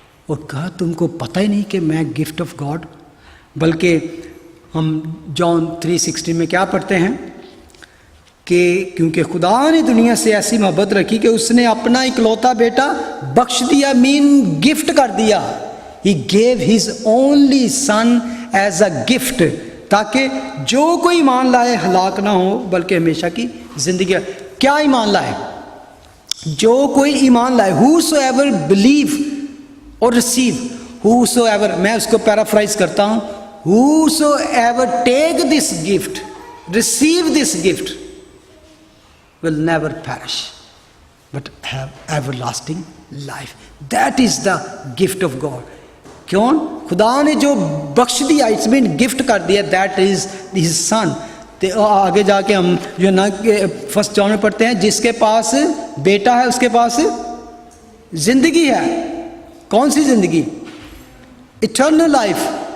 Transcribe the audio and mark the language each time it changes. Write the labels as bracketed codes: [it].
[hi] और कहा तुमको पता ही नहीं कि मैं गिफ्ट ऑफ गॉड। बल्कि हम जॉन 3:16 में क्या पढ़ते हैं कि क्योंकि खुदा ने दुनिया से ऐसी मोहब्बत रखी कि उसने अपना इकलौता बेटा बख्श दिया, मीन गिफ्ट कर दिया। [en] He gave his only son as a gift, [hi] ताकि जो कोई ईमान लाए हलाक ना हो बल्कि हमेशा की जिंदगी। क्या ईमान लाए? जो कोई ईमान लाए, [en] whosoever believe or receive, whosoever, [hi] मैं उसको पैराफ्राइज करता हूँ, [en] whosoever take this gift, receive this gift, will never perish but have everlasting life. That is the gift of God. क्यों? [hi] खुदा ने जो बख्श दिया, इट्स मीन गिफ्ट कर दिया, [en] That is his son. [hi] तो आगे जाके हम जो ना 1 जॉन में पढ़ते हैं, जिसके पास बेटा है उसके पास जिंदगी है। कौन सी जिंदगी? Eternal life.